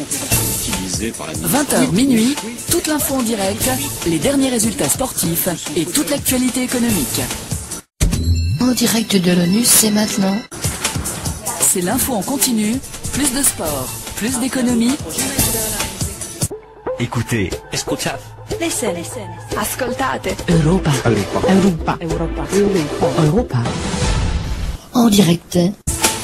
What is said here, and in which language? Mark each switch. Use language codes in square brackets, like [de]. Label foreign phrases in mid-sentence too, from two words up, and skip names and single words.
[fr] 20h minuit, toute l'info en direct, les derniers résultats sportifs et toute l'actualité économique. En direct de l'ONU, c'est maintenant. C'est l'info en continu, plus de sport, plus d'économie. Écoutez, [en] Listen. [it] Ascoltate. Europa. Europa. [fr] Europa. Europa. Europa. En direct